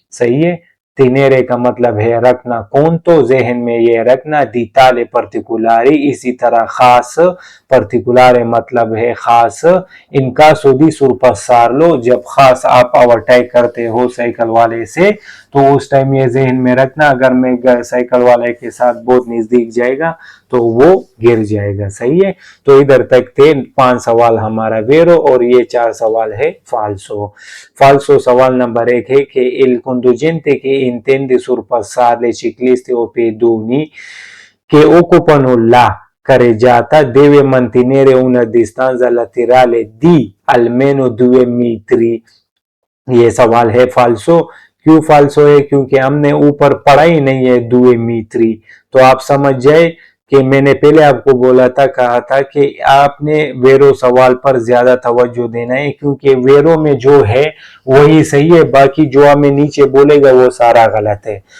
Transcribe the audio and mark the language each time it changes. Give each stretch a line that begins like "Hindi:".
Hindi: सही है, तिनेरे का मतलब है रखना, कौन तो जहन में ये रखना, दिताले पर्टिकुलारी इसी तरह खास, पर्टिकुलारे मतलब है खास, इनका सुधी सुरपसार लो, जब खास आप ओवरटेक करते हो साइकिल वाले से तो उस टाइम ये जहन में रखना अगर मैं साइकिल वाले के साथ बहुत नजदीक जाएगा तो वो गिर जाएगा। सही है, तो इधर तक थे 5 सवाल हमारा वेरो और ये 4 सवाल है फाल्सो। फाल्सो सवाल नंबर 1 है कि
Italian: il conducente che intende sorpassare le ciclisti o pedoni che occupano la carreggiata deve mantenere una distanza laterale di almeno 2 metri।
Hindi: ये सवाल है फाल्सो। क्यों फाल्सो है? क्योंकि हमने ऊपर पढ़ा ही नहीं है 2 मीत्री, तो आप समझ जाए कि मैंने पहले आपको बोला था, कहा था कि आपने वेरो सवाल पर ज्यादा तवज्जो देना है, क्योंकि वेरो में जो है वही सही है, बाकी जो हमें नीचे बोलेगा वो सारा गलत है।